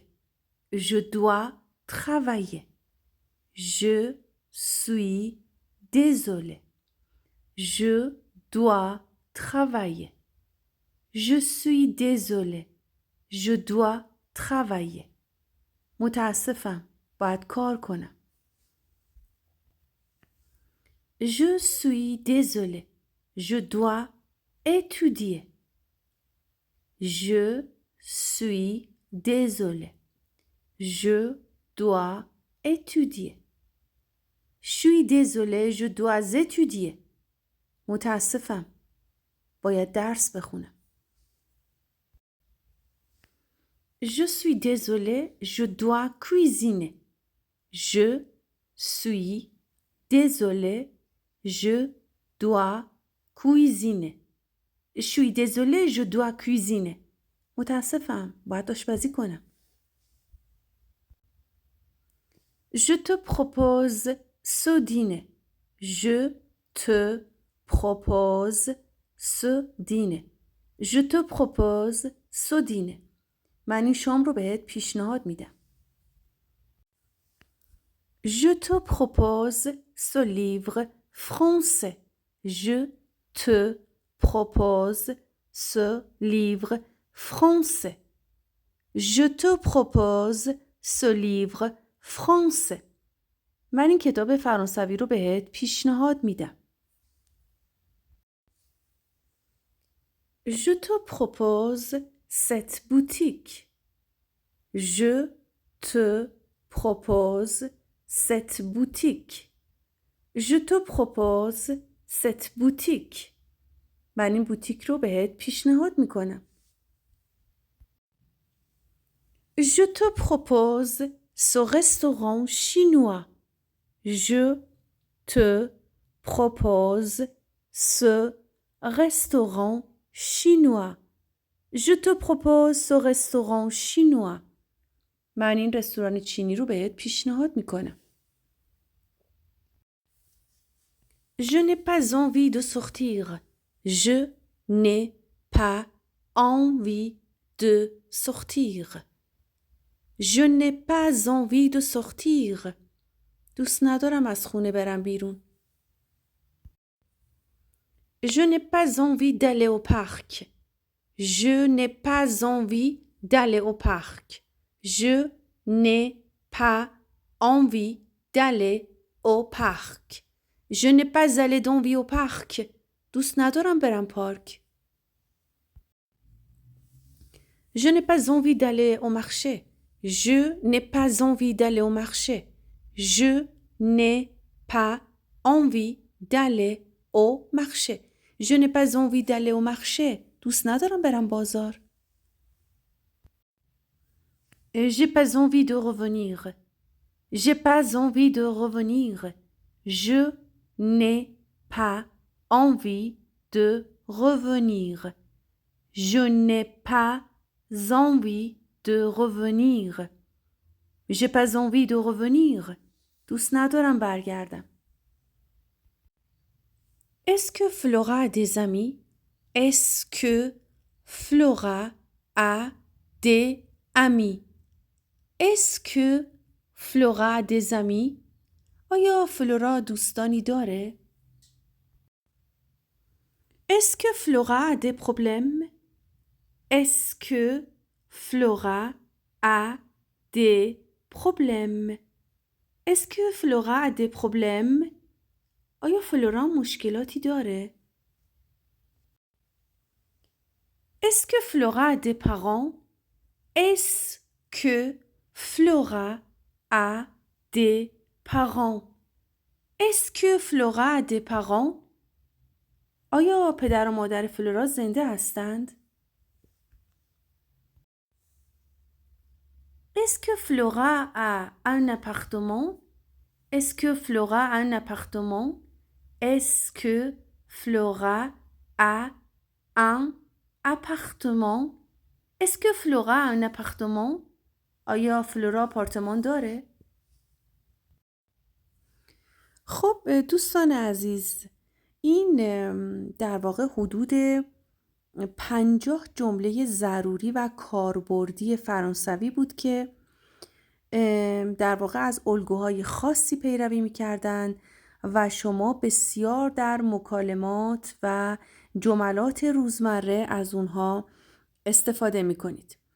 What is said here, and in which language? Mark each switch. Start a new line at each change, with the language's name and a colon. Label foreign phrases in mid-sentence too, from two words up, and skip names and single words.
French: Je dois travailler. Je suis désolée. Je dois travailler. Je suis désolée. Je dois travailler.
Persian: متاسفم. باید کار کنم.
French: Je suis désolée. Je dois étudier. Je suis désolée. Je dois étudier. Je suis désolée. Je dois étudier.
Persian: متاسفم. باید درس بخونم.
French: Je suis désolée. Je dois cuisiner. Je suis désolée. Je dois cuisiner. Je suis désolée. Je dois cuisiner.
Persian: متاسفم. باید آشپزی کنم.
French: Je te propose ce dîner. Je te propose ce dîner. Je te propose ce dîner.
Persian: من این شام رو بهت پیشنهاد میدم.
French: Je te propose ce livre français. Je te propose ce livre français. Je te propose ce livre français.
Persian: من این کتاب فرانسوی رو بهت پیشنهاد میدم.
French: Je te propose cette boutique. Je te propose cette boutique. Je te propose cette boutique.
Persian: من این بوتیک رو بهت پیشنهاد میکنم.
French: Je te propose ce restaurant chinois. Je te propose ce restaurant chinois. Je te propose ce restaurant chinois.
Persian: من این رستوران چینی رو بهت پیشنهاد میکنم.
French: Je n'ai pas envie de sortir. Je n'ai pas envie de sortir. Je n'ai pas envie de sortir.
Persian: دوست ندارم از خونه برم بیرون.
French: Je n'ai pas envie d'aller au parc. Je n'ai pas envie d'aller au parc. Je n'ai pas envie d'aller au parc. Je n'ai pas allé d'envie au parc.
Persian: دوست ندارم برم پارک.
French: Je n'ai pas envie d'aller au marché. Je n'ai pas envie d'aller au marché. Je n'ai pas envie d'aller au marché. Je n'ai pas envie d'aller au marché.
Persian: دوست ندارم برم بازار.
French: J'ai pas envie de revenir. J'ai pas envie de revenir. Je n'ai pas envie de revenir. Je n'ai pas envie de revenir. J'ai pas envie de revenir.
Persian: دوست ندارم برگردم.
French: Est-ce que Flora a des amis? Est-ce que Flora a des amis? Est-ce que Flora a des amis?
Persian: آیا فلورا دوستانی داره؟
French: Est-ce que Flora a des problèmes? Est-ce que Flora a des problèmes? Est-ce que Flora a des problèmes?
Persian: آیا فلورا مشکلاتی داره؟
French: Est-ce que Flora a des parents? Est-ce que Flora a des parents? Est-ce que Flora a des parents?
Persian: آیا پدر و مادر فلورا زنده هستند؟
French: Est-ce que Flora a un appartement? Est-ce que Flora a un appartement? Est-ce que Flora a un appartement? Est-ce que Flora a un appartement?
Persian: آیا فلورا آپارتمان داره؟ خب دوستان عزیز، این در واقع حدود 50 جمله ضروری و کاربردی فرانسوی بود که در واقع از الگوهای خاصی پیروی می‌کردند و شما بسیار در مکالمات و جملات روزمره از اونها استفاده می‌کنید.